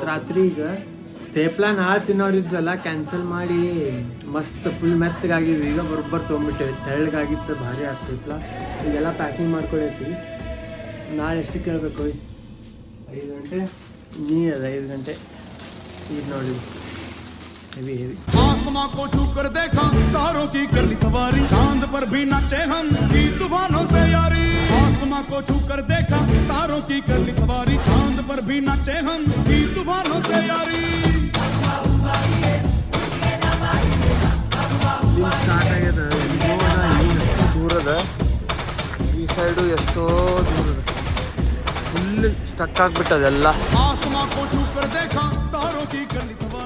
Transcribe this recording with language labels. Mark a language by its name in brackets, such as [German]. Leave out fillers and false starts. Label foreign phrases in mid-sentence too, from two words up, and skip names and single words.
[Kannada] ರಾತ್ರಿ ಈಗ ತೇಪ್ಲಾ ನಾಳೆ ತಿನ್ನೋರಿದ್ವಲ್ಲ ಕ್ಯಾನ್ಸಲ್ ಮಾಡಿ ಮಸ್ತ್ ಫುಲ್ ಮೆತ್ತಗಾಗಿದ್ವಿ. ಈಗ ಬರೋಬ್ಬರ್ ತೊಗೊಂಬಿಟ್ಟೇವಿ. ತೆಳ್ಳಗಾಗಿತ್ತು, ಭಾರಿ ಆಗ್ತಿತ್ತಲ್ಲ. ಈಗೆಲ್ಲ ಪ್ಯಾಕಿಂಗ್ ಮಾಡ್ಕೊಳೈತಿ. ನಾಳೆ ಎಷ್ಟು ಕೇಳಬೇಕು? 5 ಗಂಟೆ ನೀ ಅದ 5 ಗಂಟೆ. ಈಗ ನೋಡಿ हेवी [Hindi] आसमां को छू कर देखा, तारों की कर ली सवारी, चांद पर भी नाचे हम की तूफानों से यारी। आसमां को छू कर देखा, तारों की कर ली सवारी, चांद पर भी नाचे हम की तूफानों से यारी। [Kannada] ಸ್ಟಾರ್ಟ್ ಆಗ್ಯದ. ದೂರದ ಈ ಸೈಡು ಎಷ್ಟೋ ದೂರದ [English] full stuck [Kannada] ಆಗಿಬಿಟ್ಟದೆಲ್ಲ. [Hindi] आसमां को छू कर देखा, तारों की कर ली